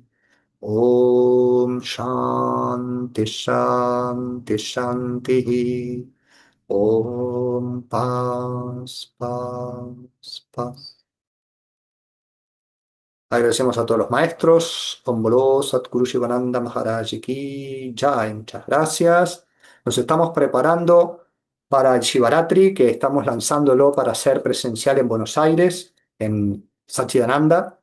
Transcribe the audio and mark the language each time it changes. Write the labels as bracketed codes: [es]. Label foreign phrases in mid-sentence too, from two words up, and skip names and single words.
[sa] ॐ शान्ति शान्ति शान्ति. [es] Om Paz Paz Paz. Agradecemos a todos los maestros. [hi] ॐ बोलो सद्गुरु शिवानन्द महाराज की जय. [es] Muchas gracias. Nos estamos preparando para el Shivaratri, que estamos lanzándolo para ser presencial en Buenos Aires, en Satchidananda.